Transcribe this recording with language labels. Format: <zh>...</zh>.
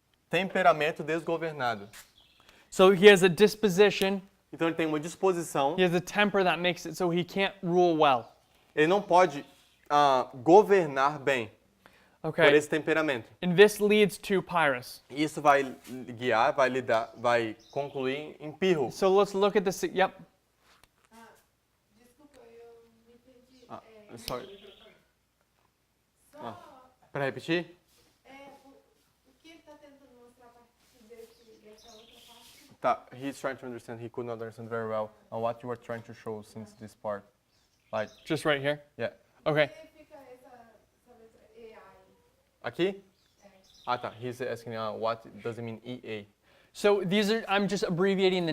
<pt>Temperamento desgovernado.</pt> <en>So he has a disposition,</en> <pt>Então ele tem uma disposição,</pt> <en>he has a temper that makes it so he can't rule well.</en> <pt>ele não pode governar bem por</pt> <en>Okay.</en> <pt>esse temperamento.</pt> <en>And this leads to Pyrrhus.</en> <pt>E isso vai guiar, vai concluir em Pirro.</pt> <en>So let's look at this. Yep.</en> <pt>Desculpa, eu me perdi.</pt> <en>Sorry.</en> <pt>Para repetir? O que ele está tentando mostrar a partir dessa outra parte?</pt> <en>Tá, he's trying to understand. He could not understand very well on what you were trying to show since this part. Like, Just right here. yeah. Okay.</en> <pt>Por que fica essa letra EA aí? Aqui? Ah, tá.</pt> <en>He's asking what does it mean EA. So I'm just abbreviating the</en>